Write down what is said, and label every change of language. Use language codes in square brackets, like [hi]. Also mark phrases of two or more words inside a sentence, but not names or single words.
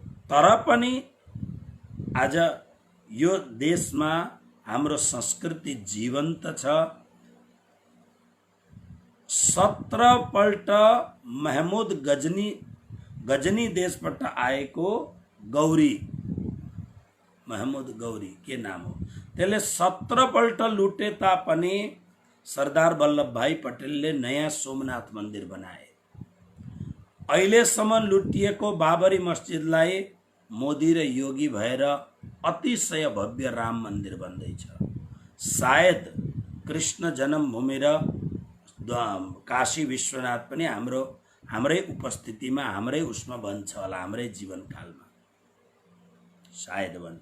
[ne] तर पनि आज यो देशमा हाम्रो संस्कृति जीवन्त छ। 17 पल्ट महमुद गजनी देशबाट आएको गौरी, महमुद गौरी के नाम हो, त्यसले 17 पल्ट लुटे तापनि सरदार वल्लभ भाई पटेलले नयाँ सोमनाथ मन्दिर बनाए। अहिलेसम्म लुटिएको बाबरी मस्जिदलाई मोदी र योगी भएर अतिशय भव्य राम मन्दिर बन्दैछ। सायद कृष्ण जन्मभूमि र काशी विश्वनाथ पनि हाम्रै उपस्थितिमा हाम्रै उसमा बन्छ होला, हाम्रै जीवनकालमा सायद बन्छ।